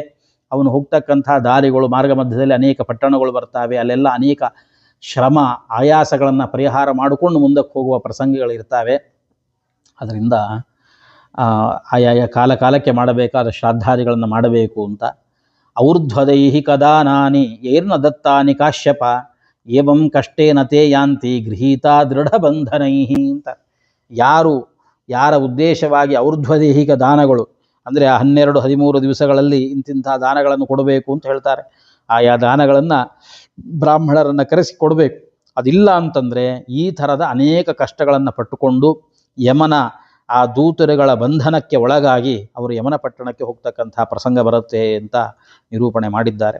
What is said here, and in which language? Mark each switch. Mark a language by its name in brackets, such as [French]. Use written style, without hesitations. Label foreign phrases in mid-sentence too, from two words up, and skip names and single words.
[Kannada] ಅವನು ಹೋಗ್ತಕ್ಕಂಥ ದಾರಿಗಳು, ಮಾರ್ಗ ಮಧ್ಯದಲ್ಲಿ ಅನೇಕ ಪಟ್ಟಣಗಳು ಬರ್ತಾವೆ, ಅಲ್ಲೆಲ್ಲ ಅನೇಕ ಶ್ರಮ ಆಯಾಸಗಳನ್ನು ಪರಿಹಾರ ಮಾಡಿಕೊಂಡು ಮುಂದಕ್ಕೆ ಹೋಗುವ ಪ್ರಸಂಗಗಳಿರ್ತಾವೆ. ಅದರಿಂದ ಆಯಾಯ ಕಾಲಕ್ಕೆ ಮಾಡಬೇಕಾದ ಶ್ರಾದ್ದಾದಿಗಳನ್ನು ಮಾಡಬೇಕು ಅಂತ. [Sanskrit] ಔರ್ಧ್ವದೈಹಿ ಕದಾನಾನಿ ಏರ್ನ ದತ್ತಾನಿ ಕಾಶ್ಯಪ ಏವಂ ಕಷ್ಟೇನ ತೇ ಯಾಂತಿ ಗೃಹೀತಾ ದೃಢಬಂಧನೈಹಿ ಅಂತ. [Kannada] ಯಾರ ಉದ್ದೇಶವಾಗಿ ಔರ್ಧ್ವದೇಹಿಕ ದಾನಗಳು ಅಂದರೆ ಆ 12-13 ದಿವಸಗಳಲ್ಲಿ ಇಂತಿಂಥ ದಾನಗಳನ್ನು ಕೊಡಬೇಕು ಅಂತ ಹೇಳ್ತಾರೆ. ಆಯಾ ದಾನಗಳನ್ನು ಬ್ರಾಹ್ಮಣರನ್ನು ಕರೆಸಿ ಕೊಡಬೇಕು. ಅದಿಲ್ಲ ಅಂತಂದರೆ ಈ ಥರದ ಅನೇಕ ಕಷ್ಟಗಳನ್ನು ಪಟ್ಟುಕೊಂಡು ಯಮನ ಆ ದೂತರುಗಳ ಬಂಧನಕ್ಕೆ ಒಳಗಾಗಿ ಅವರು ಯಮನ ಪಟ್ಟಣಕ್ಕೆ ಹೋಗ್ತಕ್ಕಂಥ ಪ್ರಸಂಗ ಬರುತ್ತೆ ಅಂತ ನಿರೂಪಣೆ ಮಾಡಿದ್ದಾರೆ.